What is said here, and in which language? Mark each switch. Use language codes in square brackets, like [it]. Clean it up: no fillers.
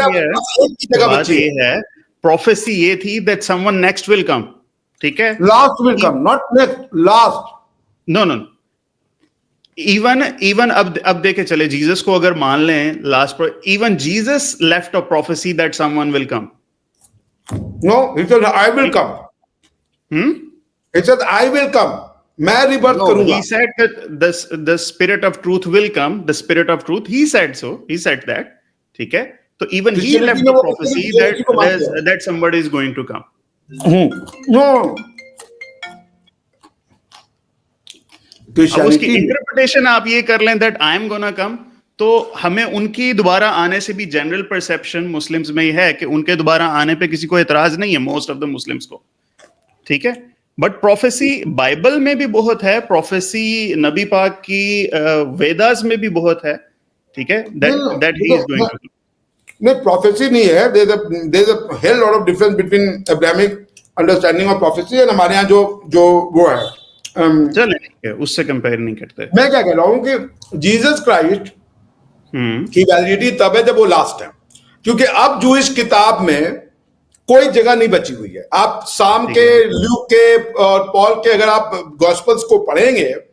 [en] है, प्रोफेसी ये थी that someone next will come, ठीक है, last will come, not next, last. No no, even [hi] अब देखे चले, जीसस को अगर मान लें लास्ट पर, [en] Even Jesus left a prophecy that someone will come. No, he said I will come. He said I will come, [hi] मैं rebirth करूंगा। [en] He said that the spirit of truth will come, the spirit of truth, he said so, he said that, ठीक है। तो even he left the prophecy that somebody is going to come. No, [hi] अब उसकी interpretation आप ये कर लें [en] that I am gonna come, [hi] तो हमें उनकी दोबारा आने से भी जनरल परसेप्शन मुस्लिम्स में ही है कि उनके दोबारा आने पे किसी को एतराज नहीं है, मोस्ट ऑफ द मुस्लिम्स को, ठीक है। बट प्रोफेसी बाइबल में भी बहुत है, प्रोफेसी नबी पाक की वेदास में भी बहुत है, ठीक है, [en] that he is going to। [hi] नहीं, प्रोफेसी नहीं है, [en] there's a hell lot of difference between Abrahamic understanding of prophecy [hi] और हमारे यहाँ जो वो है, चले उससे कंपेयर नहीं करते। मैं क्या कह रहा हूँ कि जीसस क्राइस्ट की वैलिडिटी तब है जब वो लास्ट है, क्योंकि अब जूइश किताब में कोई जगह नहीं बची हुई है। आप साम के, ल्यूक के और पॉल के अगर आप गॉस्पेल्स को पढ़ेंगे